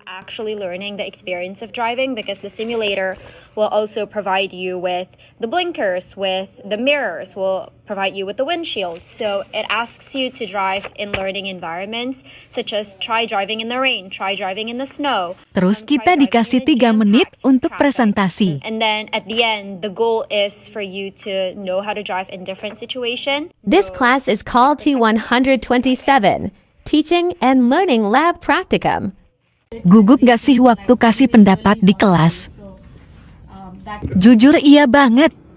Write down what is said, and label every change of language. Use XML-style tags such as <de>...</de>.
<en>Actually learning the experience of driving, because the simulator will also provide you with the blinkers, with the mirrors, will provide you with the windshield. So it asks you to drive in learning environments, such as try driving in the rain, try driving in the snow.</en> <id>Terus kita dikasih 3 menit untuk presentasi.</id> <en>And then at the end, the goal is for you to know how to drive in different situations. This class is called T127, Teaching and Learning Lab Practicum.</en> <id>Gugup gak sih waktu kasih pendapat di kelas? Jujur iya banget.</id>